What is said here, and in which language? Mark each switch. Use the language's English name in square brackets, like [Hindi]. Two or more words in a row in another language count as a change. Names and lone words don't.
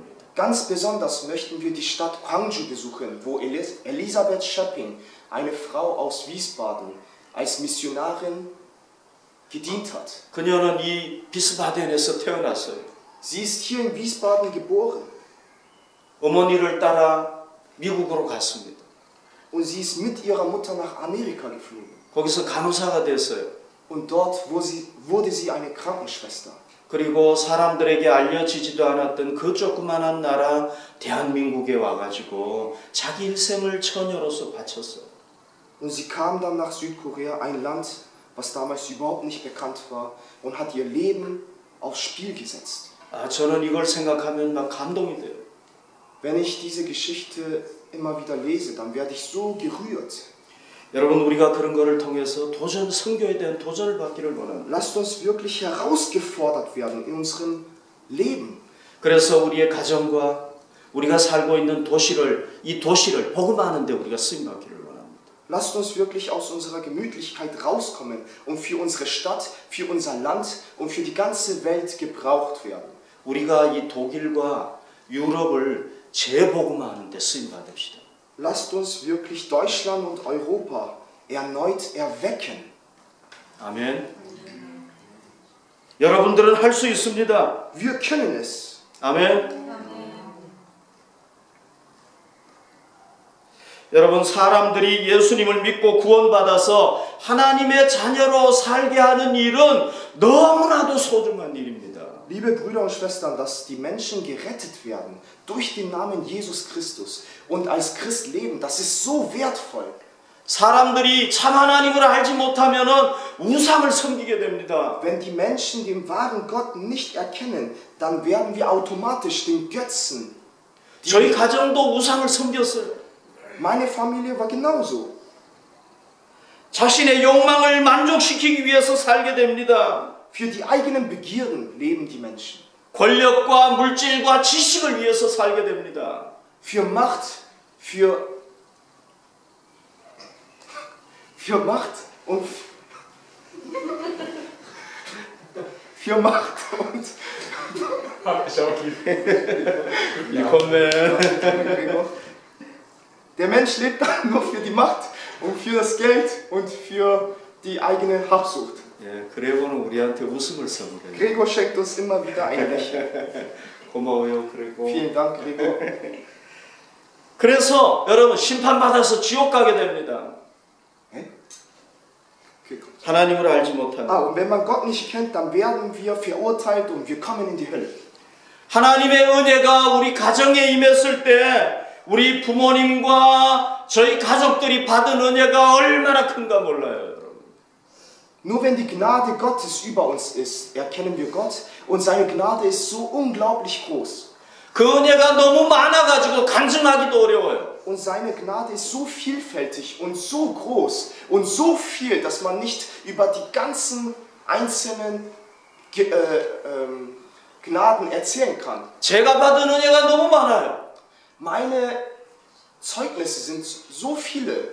[German] Ganz besonders möchten wir die Stadt Gwangju besuchen, wo Elisabeth Schöpping, eine Frau aus Wiesbaden, als Missionarin gedient hat. [Korean] 그녀는 이 비스바덴에서 태어났어요. [German] Sie ist hier in Wiesbaden geboren [Korean] 어머니를 따라 미국으로 갔습니다. [German] und sie ist mit ihrer Mutter nach Amerika geflogen. [Korean] 거기서 간호사가 됐어요. [German] Und dort wurde sie eine Krankenschwester. [Korean] 그리고 사람들에게 알려지지도 않았던 그 조그만한 나라 대한민국에 와가지고 자기 일생을 처녀로서 바쳤어요. [German] Und sie kam dann nach Südkorea, ein Land, was damals überhaupt nicht bekannt war, und hat ihr Leben aufs Spiel gesetzt. [Korean] 저는 이걸 생각하면 막 감동이 돼요. [German] Wenn ich diese Geschichte immer wieder lese, dann werde ich so gerührt. [Korean] 여러분, 우리가 그런 거를 통해서 선교에 대한 도전을 받기를 원합니다. [German] Lasst uns wirklich herausgefordert werden in unserem Leben. [Korean] 그래서 우리의 가정과 우리가 살고 있는 이 도시를 복음하는 데 우리가 쓰임 받기를 원합니다. [German] Lasst uns wirklich aus unserer Gemütlichkeit rauskommen und für unsere Stadt, für unser Land und für die ganze Welt gebraucht werden. [Korean] 우리가 이 독일과 유럽을 재복음하는 데 쓰임 받읍시다. [German] Lasst uns wirklich Deutschland und Europa erneut erwecken. [Korean] 아멘. 여러분들은 할 수 있습니다. [German] Wir können es. [Korean] 아멘. 여러분, 사람들이 예수님을 믿고 구원받아서 하나님의 자녀로 살게 하는 일은 너무나도 소중한 일입니다. [German] Liebe Brüder und Schwestern, dass die Menschen gerettet werden durch den Namen Jesus Christus und als Christ leben, das ist so wertvoll. [Korean] 사람들이 참 하나님을 알지 못하면은 우상을 섬기게 됩니다. [German] Wenn die Menschen den wahren Gott nicht erkennen, dann werden wir automatisch den Götzen. [Korean] 저희 가정도 우상을 섬겼어요. [German] Meine Familie war genauso. [Korean] 자신의 욕망을 만족시키기 위해서 살게 됩니다. [German] Für die eigenen Begierden leben die Menschen. [Korean] 권력과 물질과 지식을 위해서 살게 됩니다. [German] Für Macht, für Macht und der Mensch lebt dann nur für die Macht und für das Geld und für die eigene Habsucht. [Korean] 예, 그레고는 우리한테 웃음을 선물해요. [German] Gregor schenkt uns immer wieder ein Lächeln. [Korean] 고마워요, 그레고. [German] Vielen Dank, Gregor. [Korean] 그래서 여러분 심판받아서 지옥 가게 됩니다. 하나님을 알지 못하면. [German] Und wenn man Gott nicht kennt, dann werden wir verurteilt und wir kommen in die Hölle. [Korean] 하나님의 은혜가 우리 가정에 임했을 때 우리 부모님과 저희 가족들이 받은 은혜가 얼마나 큰가 몰라요, 여러분. [German] Nur wenn die Gnade Gottes über uns ist, erkennen wir Gott und seine Gnade ist so unglaublich groß. [Korean] 그 은혜가 너무 많아가지고 간증하기도 어려워요. [German] Und seine Gnade ist so vielfältig und so groß und so viel, dass man nicht über die ganzen einzelnen Gnaden erzählen kann. [Korean] 제가 받은 은혜가 너무 많아요. [German] Meine Zeugnisse sind so viele.